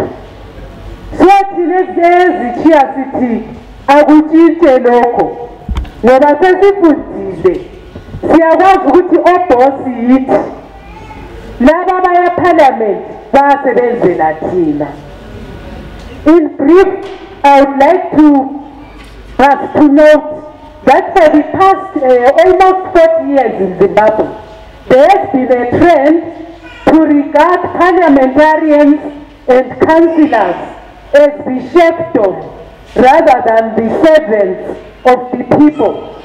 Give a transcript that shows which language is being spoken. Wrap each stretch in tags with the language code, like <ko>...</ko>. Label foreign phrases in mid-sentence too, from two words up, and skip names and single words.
<nd>So thina ezithiya sithi akutshintshe lokho ngoba sesifundile, siyakwazi ukuthi obhosi yithi, laba abaya parliament basebenzela thina.</nd> <en>In brief, I would like us to note that for the past almost 40 years in Zimbabwe, there has been a trend to regard parliamentarians and councillors as the chiefdom rather than the servants of the people.</en>